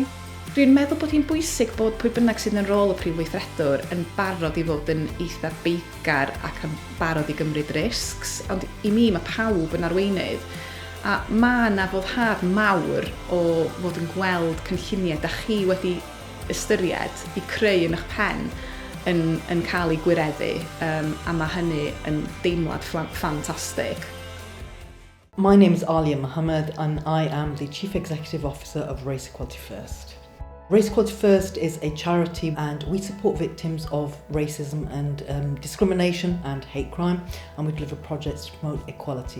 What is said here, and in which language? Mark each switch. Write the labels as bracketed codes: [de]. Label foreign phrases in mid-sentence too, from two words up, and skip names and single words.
[cy] Dwi'n meddwl bod hi'n bwysig bod pwy bynnag sydd yn rôl y prif weithredwr yn barod i fod yn eitha beiggar ac yn barod i gymryd risgs, ond i mi mae pawb yn arweinydd. A mae yna foddhad mawr o fod yn gweld cynlluniau da chi wedi ystyried i creu yn eich pen yn cael ei gwireddu, a mae hynny yn deimlad ffantastig. [en] My name is Alia Mohammed and I am the Chief Executive Officer of Race Equality First. Race Equality First is a charity and we support victims of racism and discrimination and hate crime, and we deliver projects to promote equality.